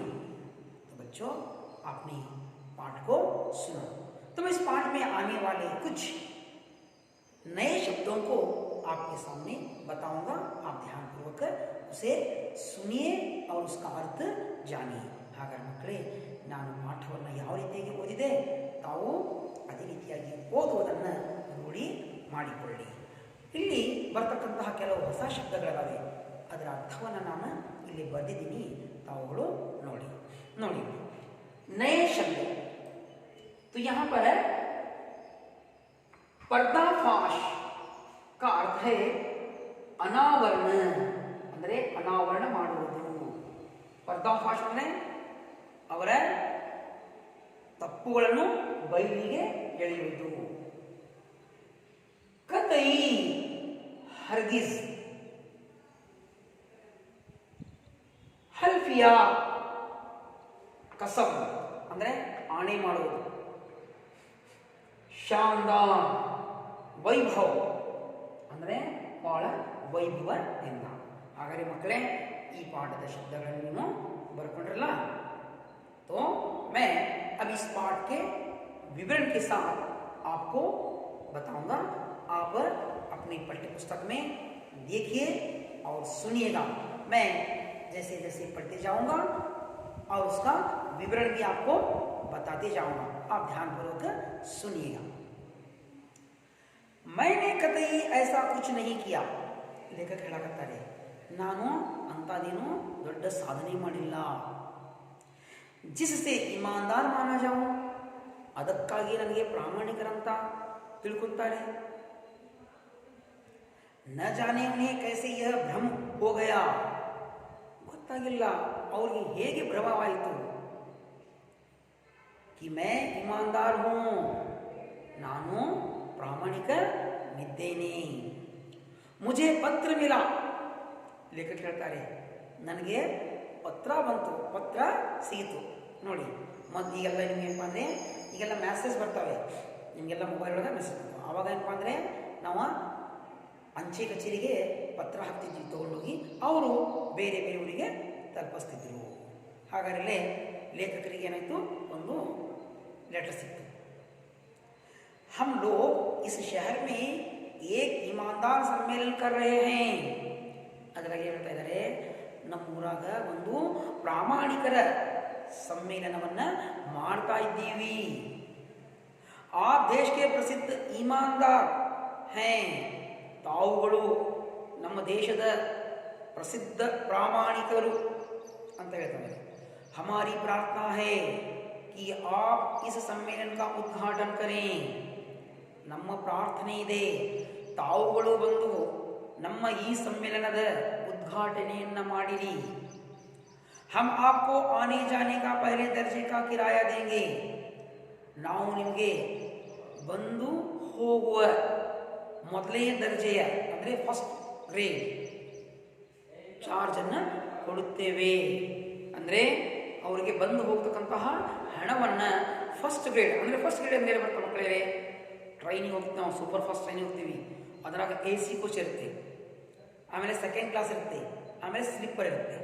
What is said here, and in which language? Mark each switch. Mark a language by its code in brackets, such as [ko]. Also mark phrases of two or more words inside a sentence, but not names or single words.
[hi] तो बच्चों, आपने पाठ को सुना. तो मैं इस पाठ में आने वाले कुछ नए शब्दों को आपके सामने बताऊंगा. आप ध्यानपूर्वक उसे सुनिए और उसका अर्थ जानिए. [kn] ಹಾಗಾದರೆ ಮಕ್ಕಳೇ, ನಾನು ಪಾಠವನ್ನು ಯಾವ ರೀತಿಯಾಗಿ ಓದಿದೆ ತಾವು ಅದೇ ರೀತಿಯಾಗಿ ಓದುವುದನ್ನು ರೂಢಿ ಮಾಡಿಕೊಳ್ಳಿ. ಇಲ್ಲಿ ಬರ್ತಕ್ಕಂತಹ ಕೆಲವು ಹೊಸ ಶಬ್ದಗಳಿವೆ. ಅದರ ಅರ್ಥವನ್ನು ನಾನು ಇಲ್ಲಿ ಬರೆದಿದ್ದೀನಿ, ತಾವುಗಳು ನೋಡಿ. [hi] नए शब्द. तो यहाँ पर पर्दाफाश का अर्थ है अनावरण, [kn] ಅಂದರೆ ಅನಾವರಣ ಮಾಡುವುದು. पर्दाफाश ಅಂದರೆ ಅವರ ತಪ್ಪುಗಳನ್ನು ಬಯಲಿಗೆ ಎಳೆಯುವುದು. [hi] कतई हरगिज़. हलफ़िया क़सम [kn] ಅಂದರೆ ಆಣೆ ಮಾಡುವುದು. [hi] शानदार वैभव [kn] ಅಂದರೆ ಬಹಳ ವೈಭವದಿಂದ. ಹಾಗಾದರೆ ಮಕ್ಕಳೇ, ಈ ಪಾಠದ ಶಬ್ದಗಳನ್ನು ನೀವು ಬರ್ಕೊಂಡ್ರಲ್ಲ. [hi] तो मैं अब इस पाठ के विवरण के साथ आपको बताऊंगा. आप अपनी पाठ्य पुस्तक में देखिए और सुनिएगा. मैं जैसे जैसे पढ़ते जाऊंगा और उसका विवरण भी आपको बताते जाऊंगा. आप ध्यानपूर्वक सुनिएगा. मैंने कतई ऐसा कुछ नहीं किया. [kn] लेखक ಹೇಳಕತ್ತಾರೆ, ನಾನು ಅಂಥದೇನು ದೊಡ್ಡ ಸಾಧನೆ ಮಾಡಿಲ್ಲ. [hi] जिससे ईमानदार माना जाऊं, [kn] ಅದಕ್ಕಾಗಿ ನನಗೆ ಪ್ರಾಮಾಣಿಕರಂತ ತಿಳ್ಕೊಂತಾರೆ. [hi] न जाने उन्हें कैसे यह भ्रम हो गया. [kn] ಗೊತ್ತಾಗಿಲ್ಲ ಅವ್ರಿಗೆ ಹೇಗೆ ಭ್ರಮವಾಯಿತು. [hi] कि मैं ईमानदार हूं, [kn] ನಾನು ಪ್ರಾಮಾಣಿಕನಿದ್ದೇನೆ. [hi] मुझे पत्र मिला. [kn] ಲೇಖಕ ಹೇಳ್ತಾರೆ, ನನಗೆ ಪತ್ರ ಬಂತು, ಪತ್ರ ಸಿಯಿತು. ನೋಡಿ, ಮತ್ತು ಈಗೆಲ್ಲ ನಿಮ್ಗೆ ಏನಪ್ಪ ಅಂದರೆ ಈಗೆಲ್ಲ ಮೆಸೇಜ್ ಬರ್ತವೆ, ನಿಮಗೆಲ್ಲ ಮೊಬೈಲ್ ಒಳಗೆ ಮೆಸೇಜ್ ಬರ್ತವೆ. ಆವಾಗ ಏನಪ್ಪ ಅಂದರೆ ನಾವು ಅಂಚೆ ಕಚೇರಿಗೆ ಪತ್ರ ಹಾಕ್ತಿದ್ವಿ, ತಗೊಂಡೋಗಿ ಅವರು ಬೇರೆ ಬೇರೆ ಊರಿಗೆ ತಲುಪಿಸ್ತಿದ್ರು. ಹಾಗಾದರೆ ಲೇಖಕರಿಗೆ ಏನಾಯಿತು, ಒಂದು ಲೆಟರ್ ಸಿಕ್ತು. [hi] हम लोग इस शहर में एक ईमानदार सम्मेलन कर रहे हैं. [kn] ಅದರಾಗ ಹೇಳ್ತಾ ಇದ್ದಾರೆ, ನಮ್ಮೂರಾಗ ಒಂದು ಪ್ರಾಮಾಣಿಕರ ಸಮ್ಮೇಳನವನ್ನು ಮಾಡ್ತಾ ಇದ್ದೀವಿ. [hi] आप देश के प्रसिद्ध ईमानदार हैं. [kn] ತಾವುಗಳು ನಮ್ಮ ದೇಶದ ಪ್ರಸಿದ್ಧ ಪ್ರಾಮಾಣಿಕರು ಅಂತ ಹೇಳ್ತಾರೆ. [hi] हमारी प्रार्थना है कि आप इस सम्मेलन का उद्घाटन करें. [kn] ನಮ್ಮ ಪ್ರಾರ್ಥನೆ ಇದೆ, ತಾವುಗಳು ಬಂದು ನಮ್ಮ ಈ ಸಮ್ಮೇಳನದ ಉದ್ಘಾಟನೆಯನ್ನು ಮಾಡಿರಿ. [hi] हम आपको आने जाने का पहले दर्जे का किराया देंगे. [kn] ನಾವು ನಿಮಗೆ ಬಂದು ಹೋಗುವ ಮೊದಲೇ ದರ್ಜೆಯ ಅಂದರೆ [en] first grade [kn] ಚಾರ್ಜನ್ನು ಕೊಡುತ್ತೇವೆ. ಅಂದರೆ ಅವರಿಗೆ ಬಂದು ಹೋಗ್ತಕ್ಕಂತಹ ಹಣವನ್ನು [en] first grade [kn] ಅಂದರೆ [en] first grade [kn] ಅಂದರೆ ಬರ್ತಾ ಮಕ್ಕಳೇ, ಟ್ರೈನಿಗೆ ಹೋಗ್ತೀವಿ ನಾವು, [en] super fast [kn] ಟ್ರೈನಿಗೆ ಹೋಗ್ತೀವಿ, ಅದರಾಗ [en] AC coach [kn] ಇರುತ್ತೆ, ಆಮೇಲೆ [en] second class [kn] ಇರುತ್ತೆ, ಆಮೇಲೆ ಸ್ಲಿಪ್ಪರ್ ಇರುತ್ತೆ.